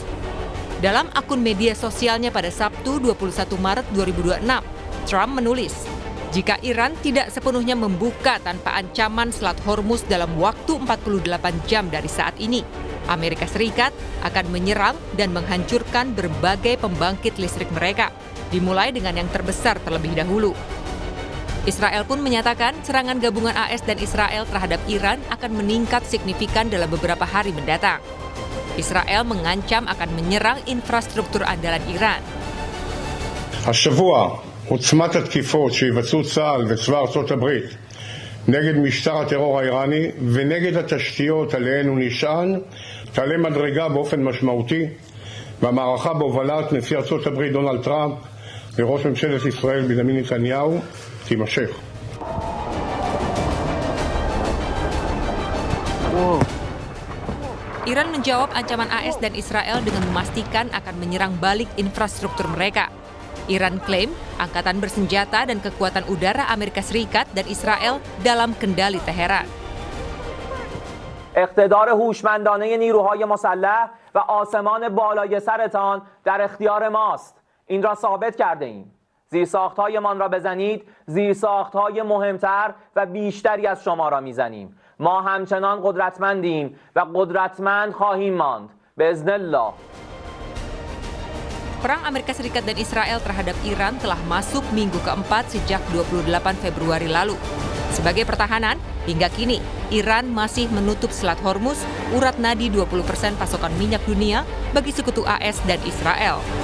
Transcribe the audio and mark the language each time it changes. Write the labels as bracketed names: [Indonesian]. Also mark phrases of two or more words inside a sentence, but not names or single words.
[Indonesian] Dalam akun media sosialnya pada Sabtu 21 Maret 2026, Trump menulis, jika Iran tidak sepenuhnya membuka tanpa ancaman Selat Hormuz dalam waktu 48 jam dari saat ini, Amerika Serikat akan menyerang dan menghancurkan berbagai pembangkit listrik mereka, dimulai dengan yang terbesar terlebih dahulu. Israel pun menyatakan serangan gabungan AS dan Israel terhadap Iran akan meningkat signifikan dalam beberapa hari mendatang. Israel mengancam akan menyerang infrastruktur andalan Iran. [Hebrew] השבוע עוצמת התקיפות שיבצעו צה"ל וצבא ארצות הברית נגד משטר הטרור האיראני ונגד התשתיות עליהן הוא נשען תעלה מדרגה באופן משמעותי, והמערכה בהובלת נשיא ארצות הברית דונלד טראמפ וראש ממשלת ישראל בנימין נתניהו תימשך. [Indonesian] Iran menjawab ancaman AS dan Israel dengan memastikan akan menyerang balik infrastruktur mereka. Iran klaim angkatan bersenjata dan kekuatan udara Amerika Serikat dan Israel dalam kendali Teheran. [Persian] اقتدار هوشمندانه نیروهای مسلح و آسمان بالای سرتان در اختیار ماست. این را ثابت کرده ایم. زیرساخت‌هایمان را بزنید، زیرساخت‌های مهمتر و بیشتری از شما را میزنیم. ما همچنان قدرتمندیم و قدرتمند خواهیم ماند. باذن الله. [Indonesian] Perang Amerika Serikat dan Israel terhadap Iran telah masuk minggu keempat sejak 28 Februari lalu. Sebagai pertahanan, hingga kini Iran masih menutup Selat Hormuz, urat nadi 20% pasokan minyak dunia bagi sekutu AS dan Israel.